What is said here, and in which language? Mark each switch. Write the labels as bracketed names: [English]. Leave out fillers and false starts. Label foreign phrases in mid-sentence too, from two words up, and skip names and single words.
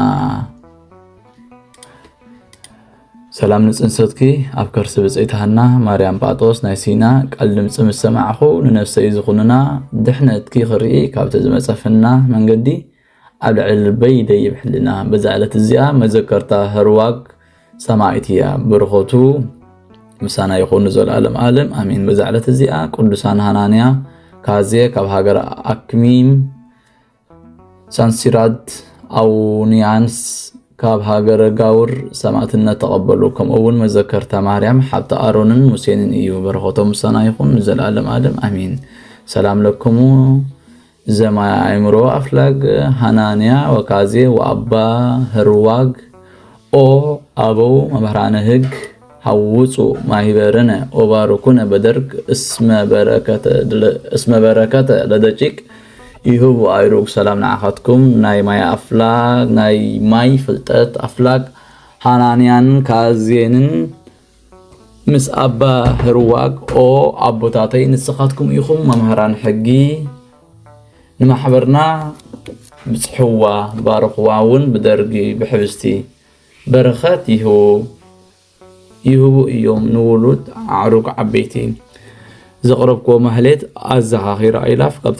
[Tigrinya] ሰላም ንጽንሰትኪ ኣብ ከርሲ ብጽይት ሃና ማርያም ጳጦስ ናይ ሲና ቃል ድምፂ ምስ ሰማዕኹ ንነፍሰይ ዝኹንና ድሕነትኪ ክርኢ ካብቲ ዝመጸፍና መንገዲ ኣብ ልዕሊ ልበይ ይደይብ ሕሊና በዛ ዕለት እዚኣ መዘከርታ ህርዋግ ሰማዕት እያ በረኸቱ ምሳና ይኹን ዘለዓለም ዓለም አሜን በዛ ዕለት እዚኣ ቅዱሳን ሃናንያ ካዜ ካብ ሃገር አክሚም ሳንሲራድ አውኒያንስ ካብ ሃገር ጋውር ሰማዕትነት ተቀበሉ ከምኡውን መዘከርታ ማርያም ሓብተ አሮንን ሙሴንን እዩ በረኸቶም ምሳና ይኹን ዘለዓለም ዓለም አሜን [Geez] ሰላም ለክሙ ዘማያ አይምሮ አፍላግ ሃናንያ ወካዜ ወአባ ህርዋግ ኦ አበው መምህራነ ህግ ሐውፁ ማህበረነ ኦባሩኩነ በደርግ እስመ በረከተ ለደቂቅ ይሁቡ አይሩግ [Tigrinya] ሰላም ንዓኻትኩም ናይ ማይ አፍላግ ናይ ማይ ፍልጠት አፍላግ ሃናንያን ካዜንን ምስ አባ ህርዋግ ኦ አቦታተይ ንስኻትኩም ኢኹም መምህራን ሕጊ ንማሕበርና ብጽሕዋ ባረኽዋውን ብደርጊ ብሕብስቲ በረኸት ይሁቡ እዮም ንውሉድ አዕሩግ ዓበይቲ ዘቕረብክዎ ማህሌት ኣዘኻኺራ ኢላፍ ካብ